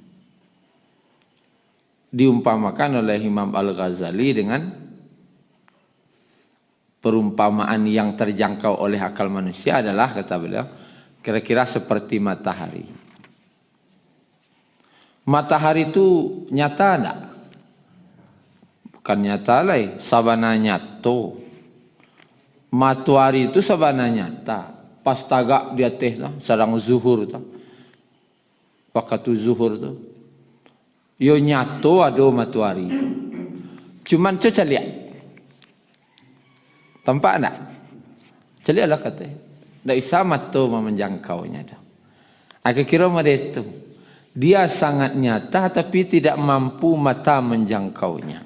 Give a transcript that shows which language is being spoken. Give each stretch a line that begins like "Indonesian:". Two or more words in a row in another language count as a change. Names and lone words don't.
Indonesian: Diumpamakan oleh Imam Al-Ghazali dengan perumpamaan yang terjangkau oleh akal manusia adalah, kata beliau, kira-kira seperti matahari. Matahari itu nyata enggak?
Minangkabau: Bukan nyata lah, sabana nyato. Matahari itu sabana nyata. Pas tagak di atas lah, sedang zuhur tu. Waktu zuhur tu. Yo nyato ada matahari.
Indonesian: Cuman coba lihat. Tampak enggak?
Minangkabau: Celiak lah kata. Tak bisa mata menjangkaunya dah.
Indonesian: Aku kira macam itu. Dia sangat nyata tapi tidak mampu mata menjangkaunya.